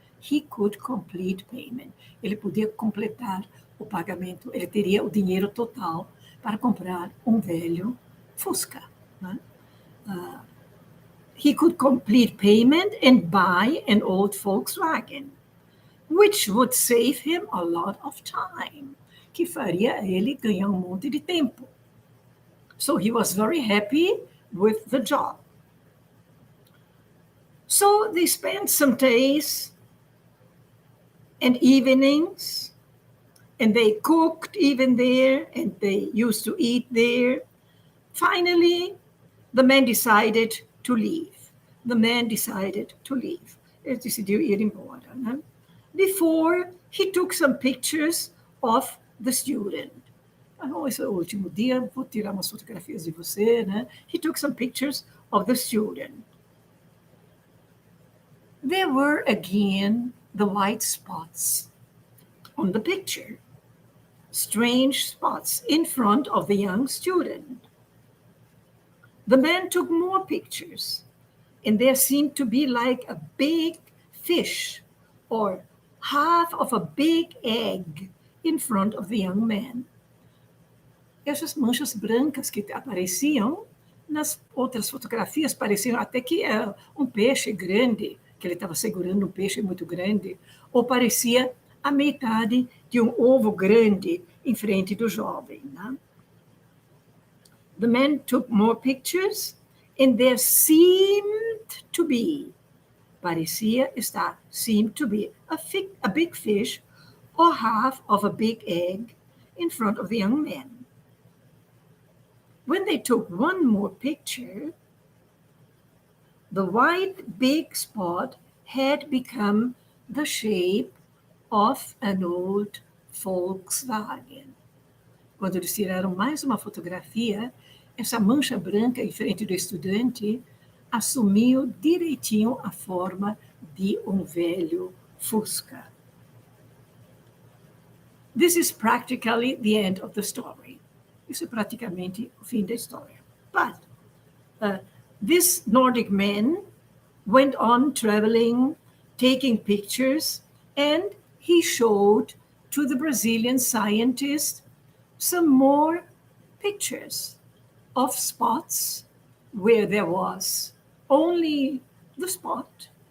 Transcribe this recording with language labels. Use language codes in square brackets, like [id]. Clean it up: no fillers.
[en] He could complete payment. [pt] Ele podia completar o pagamento, ele teria o dinheiro total para comprar um velho Fusca. Né? [en] He could complete payment and buy an old Volkswagen, which would save him a lot of time, [pt] que faria ele ganhar monte de tempo. [en] So he was very happy with the job. So they spent some days and evenings, and they cooked even there, and they used to eat there. Finally, the man decided to leave. The man decided to leave. [pt] Ele decidiu ir embora. [en] Né? Before, he took some pictures of the student. [pt] Esse é o último dia, vou tirar umas fotografias de você. Né? [en] He took some pictures of the student. There were again the white spots on the picture. Strange spots in front of the young student. The man took more pictures, and there seemed to be like a big fish or half of a big egg in front of the young man. [pt] Essas manchas brancas que apareciam nas outras fotografias pareciam até que era um peixe grande, que ele estava segurando um peixe muito grande, ou parecia a metade de um ovo grande em frente do jovem. Né? [en] The man took more pictures, and there seemed to be, [pt] parecia estar, [en] seemed to be, a big fish or half of a big egg in front of the young man. When they took one more picture, the white big spot had become the shape of an old Volkswagen. [pt] Quando eles tiraram mais uma fotografia, essa mancha branca em frente do estudante assumiu direitinho a forma de um velho Fusca. [en] This is practically the end of the story. [pt] Isso é praticamente o fim da história. [en] But this Nordic man went on traveling, taking pictures, and he showed to the Brazilian scientist some more pictures of spots where there was only the spot.